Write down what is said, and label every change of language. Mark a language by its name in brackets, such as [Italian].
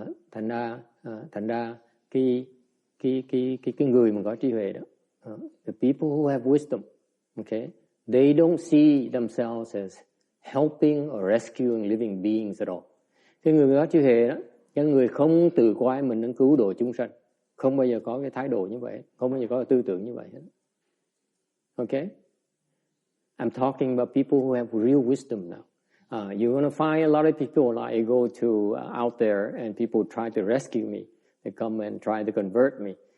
[Vietnamese] Thành ra cái người mà có trí huệ đó, [English] the people who have wisdom, okay, they don't see themselves as helping or rescuing living beings at all. [Vietnamese] Cái người có trí huệ đó, cái người không tự coi mình đang cứu độ chúng sanh, không bao giờ có cái thái độ như vậy, không bao giờ có cái tư tưởng như vậy hết. [English] Okay? I'm talking about people who have real wisdom now. You're going to find a lot of people like go to out there and people try to rescue me. They come and try to convert me.